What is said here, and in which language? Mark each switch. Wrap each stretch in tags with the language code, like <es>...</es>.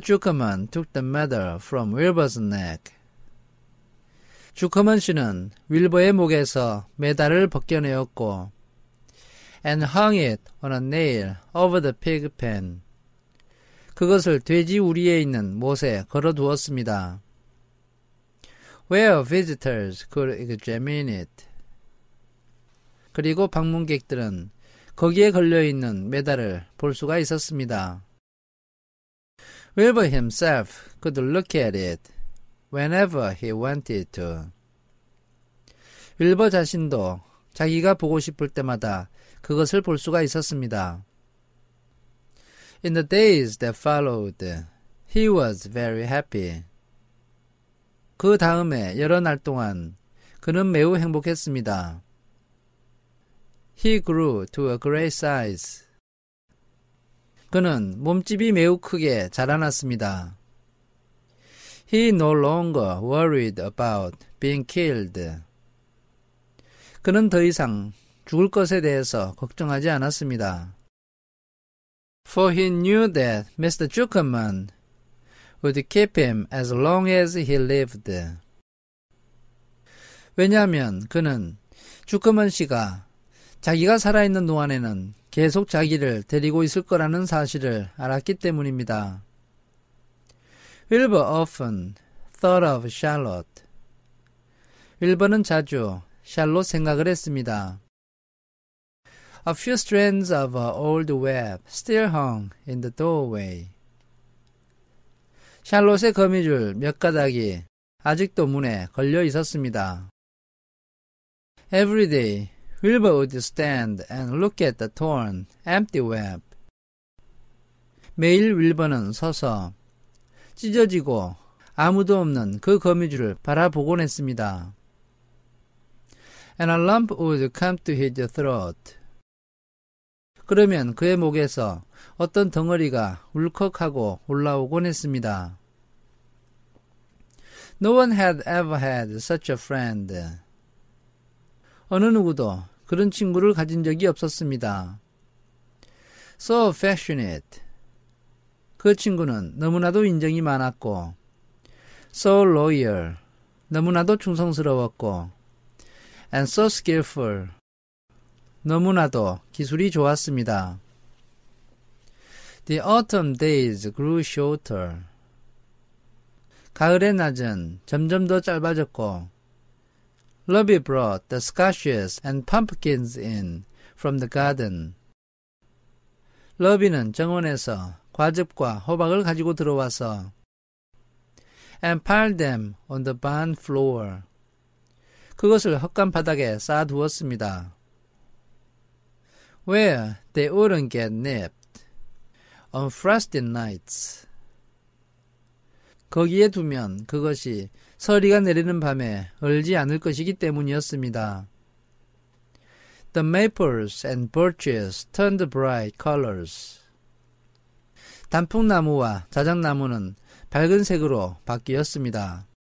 <en>Zuckerman took the medal from Wilbur's neck.</en> <ko>주커먼 씨는 윌버의 목에서 메달을 벗겨내었고</ko> <en>and hung it on a nail over the pig pen.</en> <ko>그것을 돼지 우리에 있는 못에 걸어두었습니다.</ko> <en>Where visitors could examine it.</en> <ko>그리고 방문객들은 거기에 걸려있는 메달을 볼 수가 있었습니다.</ko> <en>Wilbur himself could look at it whenever he wanted to.</en> <ko>윌버 자신도 자기가 보고 싶을 때마다 그것을 볼 수가 있었습니다.</ko> <en>In the days that followed, he was very happy.</en> <ko>그 다음에 여러 날 동안 그는 매우 행복했습니다.</ko> <en>He grew to a great size.</en> <ko>그는 몸집이 매우 크게 자라났습니다.</ko> <en>He no longer worried about being killed.</en> <ko>그는 더 이상 죽을 것에 대해서 걱정하지 않았습니다.</ko> <en>For he knew that Mr. Zuckerman would keep him as long as he lived.</en> <ko>왜냐하면 그는 주커먼 씨가 자기가 살아있는 동안에는 계속 자기를 데리고 있을 거라는 사실을 알았기 때문입니다.</ko> <en>Wilbur often thought of Charlotte.</en> <ko>윌버는 자주 샬롯 생각을 했습니다.</ko> <en>A few strands of her old web still hung in the doorway.</en> <ko>샬롯의 거미줄 몇 가닥이 아직도 문에 걸려 있었습니다.</ko> <en>Every day, Wilbur would stand and look at the torn, empty web.</en> <ko>매일 윌버는 서서 찢어지고 아무도 없는 그 거미줄을 바라보곤 했습니다.</ko> <en>And a lump would come to his throat.</en> <ko>그러면 그의 목에서 어떤 덩어리가 울컥하고 올라오곤 했습니다.</ko> <en>No one had ever had such a friend.</en> <ko>어느 누구도 그런 친구를 가진 적이 없었습니다.</ko> <en>So affectionate.</en> <ko>그 친구는 너무나도 인정이 많았고</ko> <en>So loyal.</en> <ko>너무나도 충성스러웠고</ko> <en>And so skillful.</en> <ko>너무나도 기술이 좋았습니다.</ko> <en>The autumn days grew shorter.</en> <ko>가을의 낮은 점점 더 짧아졌고</ko> <en>Lubby brought the squashes and pumpkins in from the garden.</en> <ko>러비는 정원에서 과즙과 호박을 가지고 들어와서</ko> <en>and piled them on the barn floor.</en> <ko>그것을 헛간 바닥에 쌓아두었습니다.</ko> <en>Where they wouldn't get nipped on frosty nights.</en> <ko>거기에 두면 그것이 서리가 내리는 밤에 얼지 않을 것이기 때문이었습니다.</ko> <en>The maples and birches turned bright colors.</en> <ko>단풍나무와 자작나무는 밝은 색으로 바뀌었습니다.</ko>